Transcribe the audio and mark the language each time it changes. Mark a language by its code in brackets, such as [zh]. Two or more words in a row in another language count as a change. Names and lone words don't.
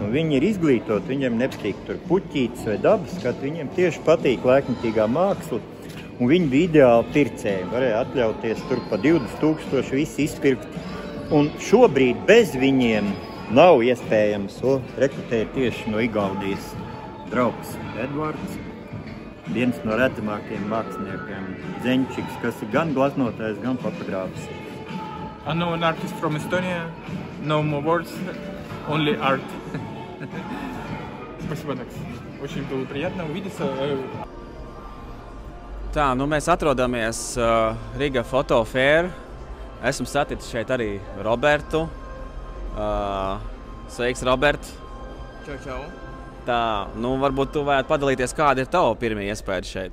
[lv] Un viņi ir izglītoti, viņiem nepatīk tur puķītes vai dabas skat, viņiem tieši patīk laikmetīgā māksla, un viņi bija ideāli pircēji, varēja atļauties tur pa 20 000 visi izpirkt. Un šobrīd bez viņiem nav iespējams rekrutēt tieši no Igaunijas draugs Edvards, viens no redzamākajiem māksliniekiem, Zeņčiks, kas ir gan glaznotājs, gan fotogrāfs. [en] I know an artist from Estonia, no more words, only art. [ru] Спасибо, Накс. Очень было приятно увидеться. [lv] Tā, mēs atrodamies Riga Photo Fair. Esmu saticis šeit arī Robertu. Sveiks, Robert! Čau! Tā, varbūt tu varētu padalīties, kāda ir tava pirmie iespēja šeit?